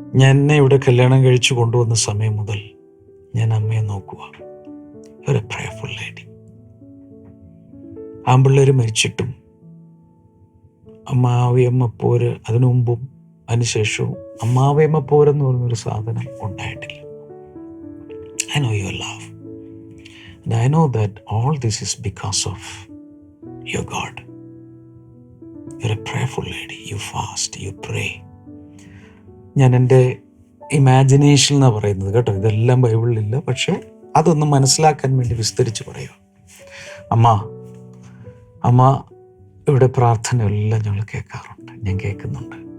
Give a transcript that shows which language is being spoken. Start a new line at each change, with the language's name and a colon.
Malayalam: എന്നെ ഇവിടെ കല്യാണം കഴിച്ചു കൊണ്ടുവന്ന സമയം മുതൽ ഞാൻ അമ്മയെ നോക്കുക.
English: You are a prayerful lady.
Malayalam: ആൺപിള്ളേർ മരിച്ചിട്ടും അമ്മാവിയമ്മ പോര്, അതിനു മുമ്പും അതിനുശേഷവും അമ്മാവിയമ്മ പോരെന്ന് പറഞ്ഞൊരു സാധനം ഉണ്ടായിട്ടില്ല.
English: I know your love and I know that all this is because of your God. You're a prayerful lady. You fast, you pray.
Malayalam: ഞാൻ എൻ്റെ ഇമാജിനേഷൻ എന്നാണ് പറയുന്നത് കേട്ടോ, ഇതെല്ലാം ബൈബിളിലില്ല. പക്ഷെ അതൊന്ന് മനസ്സിലാക്കാൻ വേണ്ടി വിസ്തരിച്ച് പറയുക. അമ്മ ഇവിടെ പ്രാർത്ഥനയെല്ലാം ഞങ്ങൾ കേൾക്കാറുണ്ട്, ഞാൻ കേൾക്കുന്നുണ്ട്.